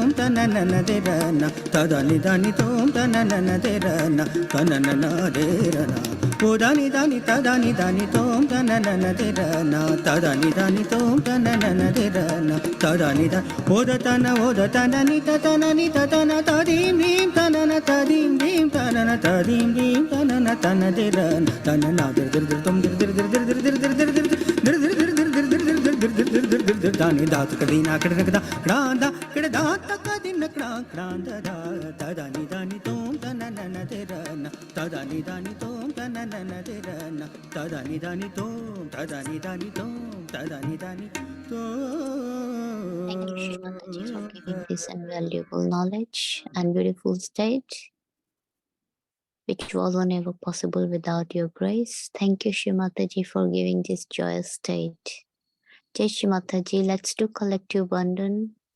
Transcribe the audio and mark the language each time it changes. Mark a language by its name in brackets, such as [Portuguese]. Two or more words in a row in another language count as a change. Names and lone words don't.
[English] तननन दिरन तदानि दानि तों तननन दिरन तननन दिरन उदानि दानि तदानि दानि तों तननन दिरन तदानि दानि तों तननन दिरन तदानि दा उदतननि ततननि ततन तदीं भीं तनन तदीं भीं तनन तदीं भीं तनन तन दिरन तनना दिर दिर दिर तुम दिर दिर दिर दिर दिर दिर दिर दिर दिर दिर दानि दात कदीना कडकदा क्रांदा कडदा तकदिन क्रांतदा तदानि दानि तों तननन दिरन तदानि दानि तों तननन दिरन तदानि दानि तों तदानि दानि तों तदानि दानि Thank you, Shri Mataji, for giving this invaluable knowledge and beautiful state, which was never possible without your grace. Thank you, Shri Mataji, for giving this joyous state. [Hindi] जय श्री माताजी, [English] let's do collective Bandhan.